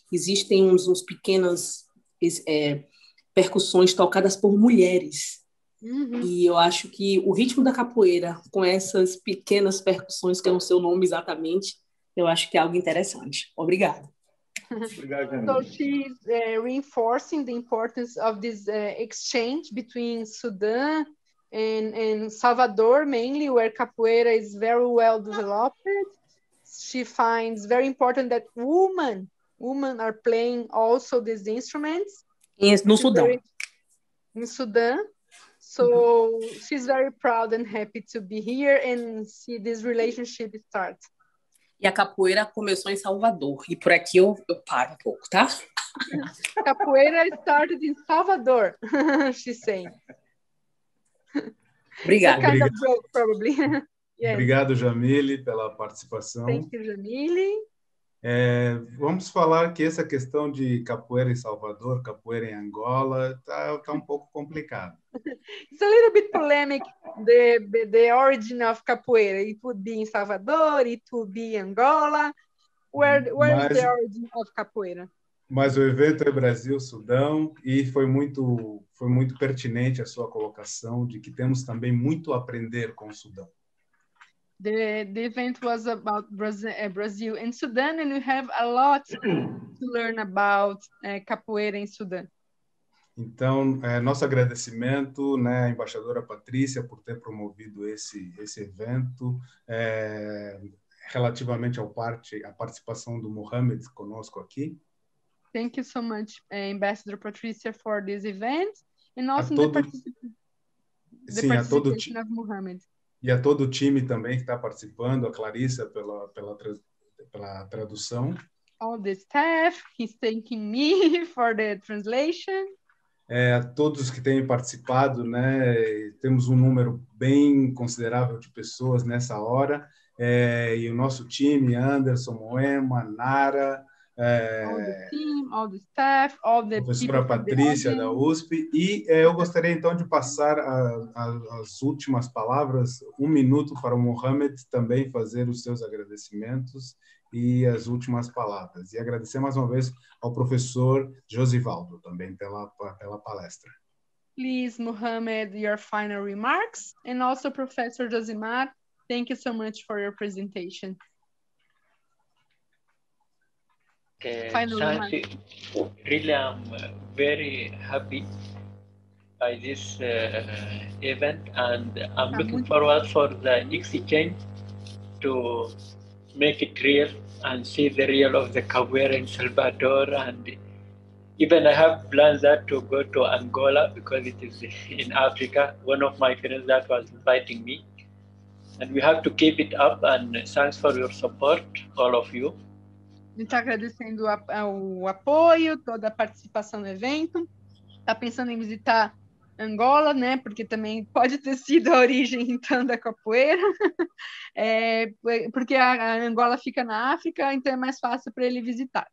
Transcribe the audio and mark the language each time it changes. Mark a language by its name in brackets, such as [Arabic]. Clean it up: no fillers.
[Portuguese] Existem uns pequenas percussões tocadas por mulheres. E eu acho que o ritmo da capoeira, com essas pequenas percussões, que eu não sei o nome exatamente, eu acho que é algo interessante. Obrigada. [English] So she's reinforcing the importance of this exchange between Sudan and Salvador, mainly, where capoeira is very well developed. She finds very important that women are playing also these instruments. [Portuguese] No Sudão. [English] In Sudan. So she's very proud and happy to be here and see this relationship start. [Portuguese] E a capoeira começou em Salvador. E por aqui eu paro um pouco, tá? [English] Capoeira started in Salvador, she's saying. [Portuguese] Obrigada. [English] Kind of joke, probably. Yes. [Portuguese] Obrigado, Jamile, pela participação. [English] Thank you, Jamile. [Portuguese] Vamos falar que essa questão de capoeira em Salvador, capoeira em Angola, tá um pouco complicado. [English] It's a little bit polemic, the origin of capoeira. It would be in Salvador, it would be Angola. Where is the origin of capoeira? [Portuguese] Mas o evento é Brasil-Sudão e foi muito pertinente a sua colocação de que temos também muito a aprender com o Sudão. [English] The event was about Brazil and Sudan, and we have a lot to learn about capoeira [Portuguese] em Sudão. Então, nosso agradecimento, né, à embaixadora Patrícia por ter promovido esse evento, relativamente à participação do Mohamed conosco aqui. [English] Thank you so much, Ambassador Patricia, for this event, and also the participation of Mohamed. [Portuguese] E a todo o time também que está participando, a Clarissa pela tradução. [English] All the staff, he's thanking me for the translation. [Portuguese] A todos que têm participado, né? Temos um número bem considerável de pessoas nessa hora, e o nosso time, Anderson, Moema, Nara, [English] all the team, all the staff, all the [Portuguese] professora Patrícia da USP, e eu gostaria então de passar as últimas palavras, 1 minuto para o Mohamed também fazer os seus agradecimentos e as últimas palavras. E agradecer mais uma vez ao professor Josivaldo também pela palestra. [English] Please, Mohamed, your final remarks, and also Professor Josimar, thank you so much for your presentation. Thank you. Really, I'm very happy by this event, and I'm looking forward for the exchange to make it real and see the real of the capoeira in Salvador, and even I have plans that to go to Angola because it is in Africa. One of my friends that was inviting me, and we have to keep it up. And thanks for your support, all of you. [Portuguese] A gente está agradecendo o apoio, toda a participação no evento. Está pensando em visitar Angola, né? Porque também pode ter sido a origem, então, da capoeira. Porque a Angola fica na África, então é mais fácil para ele visitar.